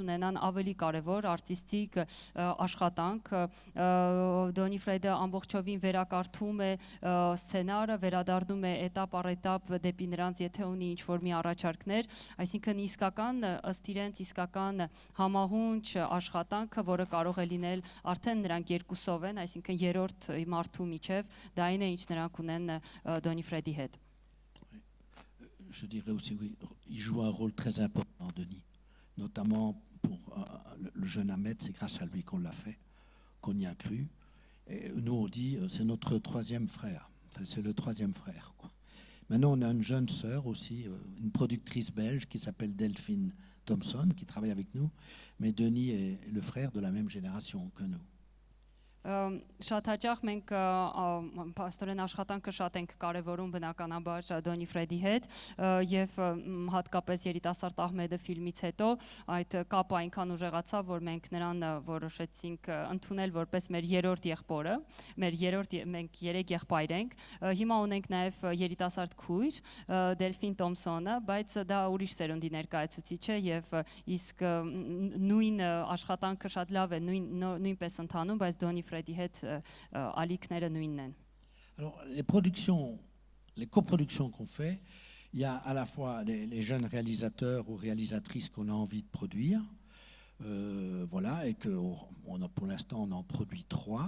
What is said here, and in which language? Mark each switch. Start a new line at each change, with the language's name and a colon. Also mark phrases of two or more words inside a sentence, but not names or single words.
Armenian: ունենան ավելի կարևոր արտիստիկ աշխատանք։ Դոնի Ֆրեդը ամբողջովին վերակարդում է սցենարը, վերադառնում է этап առ этап դեպի նրանց, եթե ունի ինչ-որ մի առաջարկներ, այսինքն իսկական ըստ իրենց իսկական համահունչ աշխատանքը, որը կարող է լինել արդեն նրանք երկուսով են, այսինքն երրորդ մարդու միջև, դա այն է, ինչ նրանք ունեն Դոնի Ֆրեդի հետ։
French: je dirais aussi, oui, il joue un rôle très important, Denis. Notamment pour le jeune Ahmed, c'est grâce à lui qu'on l'a fait, qu'on y a cru. Et nous, on dit, c'est notre troisième frère. Enfin, c'est le troisième frère, quoi. Maintenant, on a une jeune sœur aussi, une productrice belge qui s'appelle Delphine Thompson, qui travaille avec nous. Mais Denis est le frère de la même génération que nous.
Armenian: Շատ հաճախ մենք պաստորեն աշխատանքը շատ ենք կարևորում բնականաբար Դոնի Ֆրեդի հետ եւ հատկապես երիտասարդ Ահմեդը ֆիլմից հետո այդ կապը այնքան ուժեղացավ, որ մենք նրան որոշեցինք ընդունել որպես մեր երրորդ եղբորը, մենք 3 եղբայր ենք, հիմա ունենք նաեւ երիտասարդ քույր Դելֆին Թոմսոնը, բայց դա ուրիշ սերունդի ներկայացուցիչ է եւ իսկ նույն աշխատանքը շատ լավ է, նույնպես ընթանում, բայց Դոնի
French: Alors, les coproductions qu'on fait, il y a à la fois les jeunes réalisateurs ou réalisatrices qu'on a envie de produire, voilà, et que pour l'instant on en produit 3.